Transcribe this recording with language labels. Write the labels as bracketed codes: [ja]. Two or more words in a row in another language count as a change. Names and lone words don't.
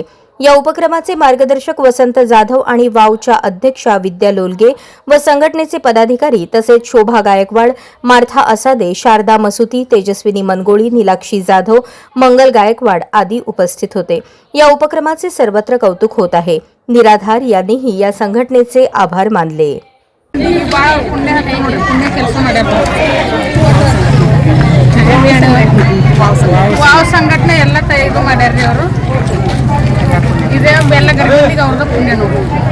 [mr] या उपक्रमाचे मार्गदर्शक वसंत जाधव आणि वावच्या अध्यक्षा विद्या लोलगे व संघटनेचे पदाधिकारी तसेच शोभा गायकवाड, मार्था असादे, शारदा मसुती, तेजस्विनी मनगोळी, नीलाक्षी जाधव, मंगल गायकवाड आदी उपस्थित होते। या उपक्रमाचे सर्वत्र कौतुक होत आहे। निराधार यांनीही या संघटनेचे आभार मानले। [kn] ವಾವ್ ಸಂಘಟನೆ ಎಲ್ಲ ಇದು ಮಾಡ್ಯಾರ್ರಿ ಅವರು। ಇದೇ ಬೆಲ್ಲ ಗರ್ಭಿಣಿಗೆ ಅವ್ರದ್ದು ಪುಣ್ಯ ನೋಡಿ।